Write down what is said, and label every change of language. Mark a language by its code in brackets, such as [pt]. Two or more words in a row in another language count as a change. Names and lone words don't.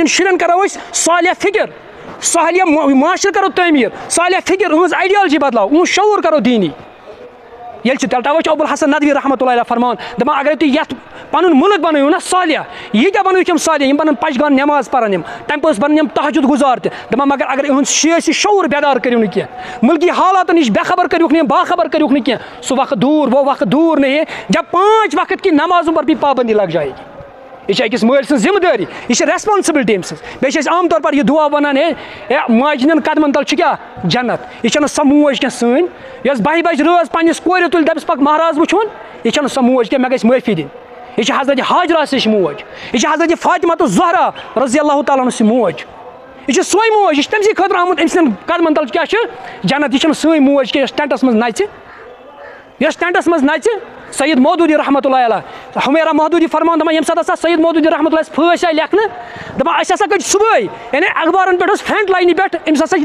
[ks] شُرٮ۪ن کرو أسۍ صالح فِکر صالح معاشرٕ کرو تعمیٖر صالح فِکر إہٕنٛز آیڈیالجی بدلاو إہُنٛد شعوٗر کرو دیٖنی ییٚلہِ چھِ تَوَے چھُ ابوالحسن ندوی [ar] رحمتہ اللہ علیہ [ks] فرمان دَپان اگرے تُہۍ یتھ پنُن مُلک بنٲیِو نا صالح ییٖتیاہ بنٲیِو یِم صالح یِم پنُن پشگان نٮ۪ماز پرن یِم تَمہِ پوٚتُس بنن یِم تہجُد گُزار تہِ دَپان مگر اگر إہُنٛد سِیٲسی شعوٗر بیدار کٔرِو نہٕ کینٛہہ مُلکی حالاتن نِش بے خبر کٔرِوُکھ نہٕ باخبر کٔرِوُکھ نہٕ کینٛہہ سُہ وقت دوٗر [ur] وہ وقت دوٗر نہیں ہے جب 5 وقت کی نمازوں پر بھی پابندی لگ جائے گی [ks] یہ چھِ أکِس مٲلۍ سٕنٛز ذِمہٕ دٲری یہِ چھِ ریسپانسبلٹی أمۍ سٕنٛز بیٚیہِ چھِ أسۍ [ur] عام طور پر [ks] یہِ دُعا وَنان ہے ماجہِ ہِنٛدٮ۪ن قدمن تل چھُ کیٛاہ جنت یہِ چھَنہٕ سۄ موج کینٛہہ سٲنۍ یۄس 12 بجہِ رٲژ پنٛنِس کورِ تُلہِ دَپٮ۪س پَکھ مہراز وٕچھُن یہِ چھَنہٕ سۄ موج کینٛہہ مےٚ گژھِ معٲفی دِنۍ یہِ چھِ حضرت حاجرہ سٕنٛز موج یہِ چھِ حضرت فاطمہ زہرا [ar] رضی اللہ تعالیٰ عنہ [ks] سٕنٛز موج یہِ چھِ سۄے موج یہِ چھِ تٔمۍ سٕے خٲطرٕ آمُت أمۍ سٕنٛدٮ۪ن قدمن تل کیٛاہ چھُ جنت یہِ چھَنہٕ سٲنۍ موج کینٛہہ یۄس ٹٮ۪نٹس منٛز نژِ سید مودوٗدی [ar] رحمتہ اللہ علیہ [ks] حمیرا مودوٗدی فرمان دَپان ییٚمہِ ساتہٕ ہسا سید مودوٗدی رحمتہ اللہ پھٲسۍ آیہِ لیکھنہٕ دَپان اَسہِ ہسا کٔڑۍ صُبحٲے یعنی اخبارن پٮ۪ٹھ اوس فرنٹ لاینہِ پٮ۪ٹھ أمِس ہسا چھِ